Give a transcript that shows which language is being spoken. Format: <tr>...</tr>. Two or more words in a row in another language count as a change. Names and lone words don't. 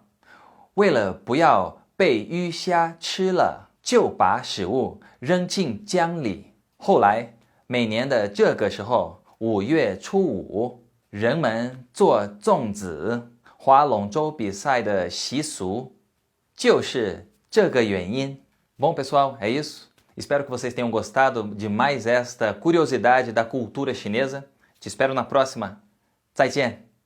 <zh>为了不要被鱼虾吃了，就把食物扔进江里。后来每年的这个时候，5月初5，人们做粽子、划龙舟比赛的习俗，就是这个原因。</zh> <pt>Bom, pessoal, é isso. Espero que vocês tenham gostado de mais esta curiosidade da cultura chinesa. Te espero na próxima.</pt> <zh>再见。</zh>